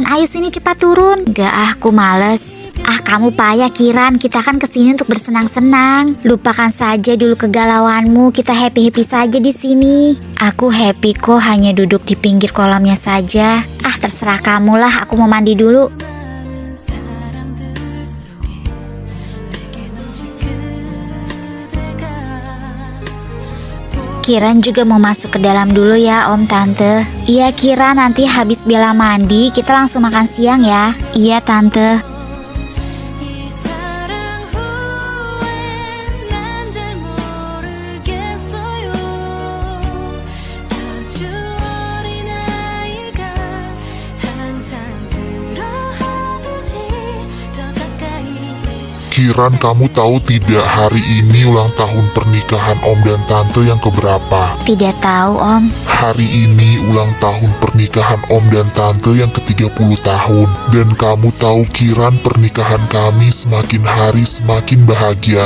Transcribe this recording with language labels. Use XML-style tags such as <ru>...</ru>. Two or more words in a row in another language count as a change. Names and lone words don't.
<id>Ayo sini cepat turun. Gak aku males. Kamu payah Kiran. Kita kan kesini untuk bersenang-senang. Lupakan saja dulu kegalauanmu. Kita happy-happy saja di sini. Aku happy kok, hanya duduk di pinggir kolamnya saja. Terserah kamu lah, aku mau mandi dulu.</id> <ko>많은 사람들 속에 내겐 오직 그대가</ko> <id>Kiran juga mau masuk ke dalam dulu ya Om Tante. Iya Kiran, nanti habis Bella mandi kita langsung makan siang ya. Iya Tante.</id> <ko>이 사랑 후에 난 잘 모르겠어요. 아주 어린 아이가 항상 그러하듯이 더 가까이</ko> <id>Kiran, kamu tahu tidak hari ini ulang tahun pernikahan Om dan Tante yang keberapa? Tidak tahu Om. Hari ini ulang tahun pernikahan Om dan Tante yang ke-30 tahun. Dan kamu tahu Kiran, pernikahan kami semakin hari semakin bahagia.</id>